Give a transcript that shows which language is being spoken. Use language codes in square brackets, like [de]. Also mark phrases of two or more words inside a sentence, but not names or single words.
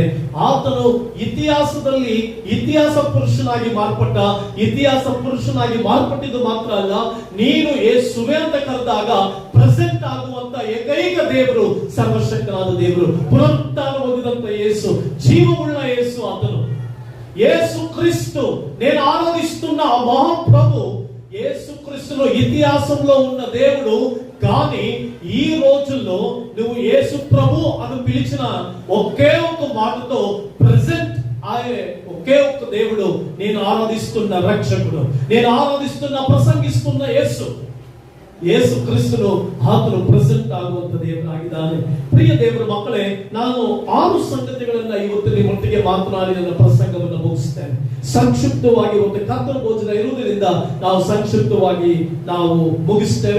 [kn] ಆತನು ಇತಿಹಾಸದಲ್ಲಿ ಇತಿಹಾಸ ಪುರುಷನಾಗಿ ಮಾರ್ಪಟ್ಟ, ಇತಿಹಾಸ ಪುರುಷನಾಗಿ ಮಾರ್ಪಟ್ಟಿದ್ದು ಮಾತ್ರ ಅಲ್ಲ, ನೀನು ಯೇಸುವೇ ಅಂತ ಕರೆದಾಗ ಪ್ರೆಸೆಂಟ್ ಆಗುವಂತ ಏಕೈಕ ದೇವರು ಸರ್ವಶಕ್ತನಾದ ದೇವರು. ಪುನರುತ್ಥಾನ ಹೊಂದಿದಂತ ಯೇಸು, ಜೀವವುಳ್ಳ ಯೇಸು ಆತನು. [te] ಯೇಸು క్రీస్తు నేను ఆరాధిస్తున్న ఆ మహాప్రభు యేసు క్రీస్తులో ఇతిహాసంలో ఉన్న దేవుడు. కానీ ఈ రోజుల్లో నువ్వు యేసు ప్రభు అని పిలిచిన ఒకే ఒక మాటతో ప్రెసెంట్ ఆయనే ఒకే ఒక దేవుడు. నేను ఆరాధిస్తున్న రక్షకుడు, నేను ఆరాధిస్తున్న ప్రసంగిస్తున్న యేసు, [kn] ಯೇಸು ಕ್ರಿಸ್ತನು ಆತನು ಪ್ರೆಸೆಂಟ್ ಆಗುವಂತ ದೇವರಾಗಿದ್ದಾನೆ. ಪ್ರಿಯ ದೇವರ ಮಕ್ಕಳೇ, ನಾನು 6 ಸಂಗತಿಗಳನ್ನ ಇವತ್ತು ನಿಮ್ಮೊಟ್ಟಿಗೆ ಮಾತನಾಡಿ ನನ್ನ ಪ್ರಸಂಗವನ್ನು ಮುಗಿಸ್ತೇನೆ. ಸಂಕ್ಷಿಪ್ತವಾಗಿ ಒಂದು ಕರ್ತನ ಭೋಜನ ಇರುವುದರಿಂದ ನಾವು ಸಂಕ್ಷಿಪ್ತವಾಗಿ ನಾವು ಮುಗಿಸ್ತೇವೆ.